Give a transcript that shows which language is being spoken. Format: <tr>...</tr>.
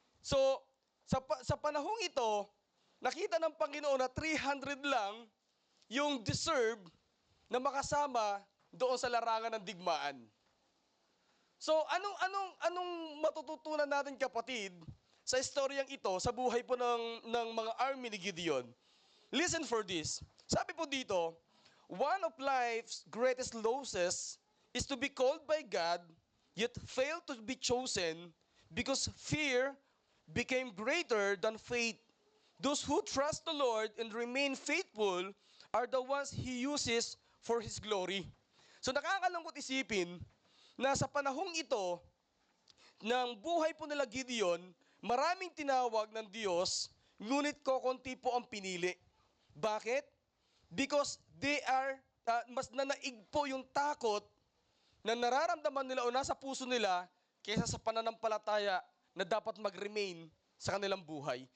<tl>So, sa panahong ito, nakita ng Panginoon na 300 lang yung deserve na makasama doon sa larangan ng digmaan. So, anong matututunan natin, kapatid, sa istoryang ito, sa buhay po ng mga army ni Gideon?</tl> <en>Listen for this.</en> <tl>Sabi po dito,</tl> <en>one of life's greatest losses is to be called by God, yet fail to be chosen because fear became greater than faith. Those who trust the Lord and remain faithful are the ones He uses for His glory.</en> <tl>So nakakalungkot isipin na sa panahong ito, ng buhay po nila Gideon, maraming tinawag ng Diyos, ngunit kokonti po ang pinili. Bakit?</tl> <en>Because they are,</en> <tl>mas nanaig po yung takot na nararamdaman nila o nasa puso nila kaysa sa pananampalataya na dapat mag-remain sa kanilang buhay.</tl>